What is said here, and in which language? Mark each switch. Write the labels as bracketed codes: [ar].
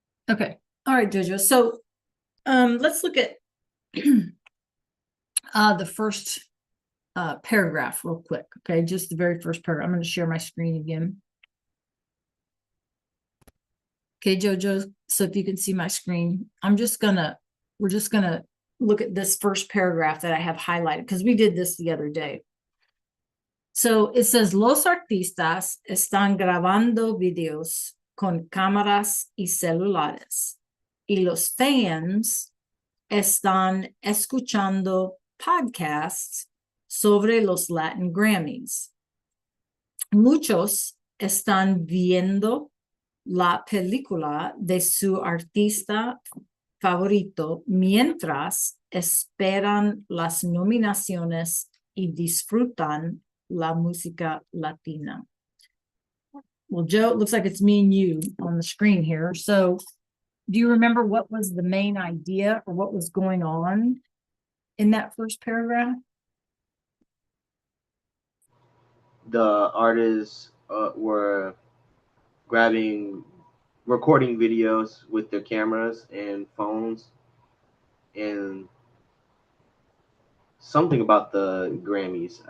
[en] Okay. All right, Jojo. So let's look at the first paragraph real quick. Okay, just the very first paragraph. I'm going to share my screen again. Okay, Jojo. So if you can see my screen, we're just gonna look at this first paragraph that I have highlighted because we did this the other day. [es] So it says, los artistas están grabando videos con cámaras y celulares, y los fans están escuchando podcasts sobre los Latin Grammys. Muchos están viendo la película de su artista favorito mientras esperan las nominaciones y disfrutan la música latina. [en] Well, Joe, it looks like it's me and you on the screen here. So do you remember what was the main idea or what was going on in that first paragraph? The artists were recording videos with their cameras and phones, and something about the Grammys.